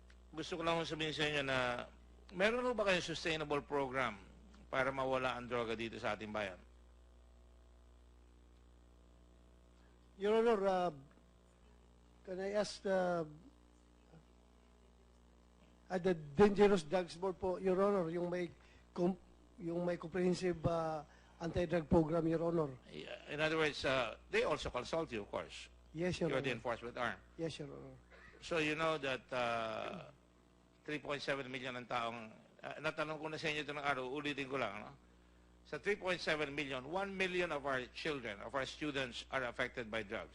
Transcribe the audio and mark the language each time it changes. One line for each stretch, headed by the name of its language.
Filipino: Gusto ko lang sabihin sa inyo na meron ho ba kayong sustainable program para mawala ang droga dito sa ating bayan?
English: Your Honor, can I ask the Dangerous Drugs Board po, Your Honor, yung may comprehensive anti-drug program, Your Honor? In other words, they also consult you, of course. Yes, Your You're the Honor. enforcement arm. Yes, Your Honor. So you know that
Filipino: 3.7 million ang taong, natanong ko na sa inyo ito ng araw, ulitin ko lang, no?
English: Sa 3.7 million, 1 million of our children, of our students are affected by drugs.